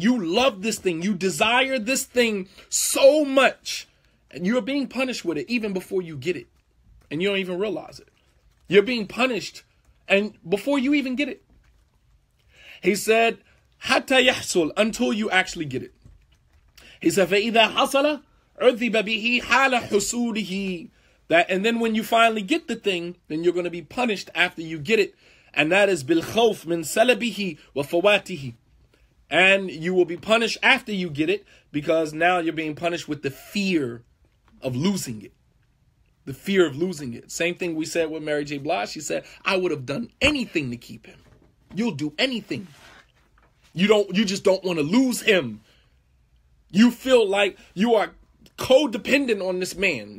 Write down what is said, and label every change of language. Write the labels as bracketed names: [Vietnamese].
[English] You love this thing. You desire this thing so much. And you're being punished with it even before you get it. And you don't even realize it. You're being punished and before you even get it. He said, [Arabic] حَتَّى يَحْصُلْ, [English] until you actually get it. He said, [Arabic] فَإِذَا حَصَلَ عُذِّبَ بِهِ حَالَ حُصُولِهِ. [English] And then when you finally get the thing, then you're going to be punished after you get it. And that is [Arabic] بِالْخَوْفِ مِنْ سَلَبِهِ وَفَوَاتِهِ. [English] And you will be punished after you get it because now you're being punished with the fear of losing it. The fear of losing it. Same thing we said with Mary J. Blige. She said, I would have done anything to keep him. You'll do anything. You just don't want to lose him. You feel like you are codependent on this man.